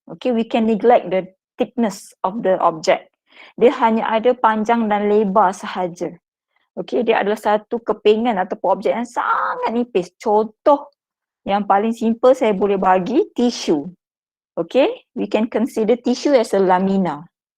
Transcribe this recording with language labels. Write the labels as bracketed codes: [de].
[en] Okay, we can neglect the thickness of the object. [ms] Dia hanya ada panjang dan lebar sahaja. Okay, dia adalah satu kepingan ataupun objek yang sangat nipis. Contoh yang paling simple saya boleh bagi tisu. [en] Okay, we can consider tissue as a lamina.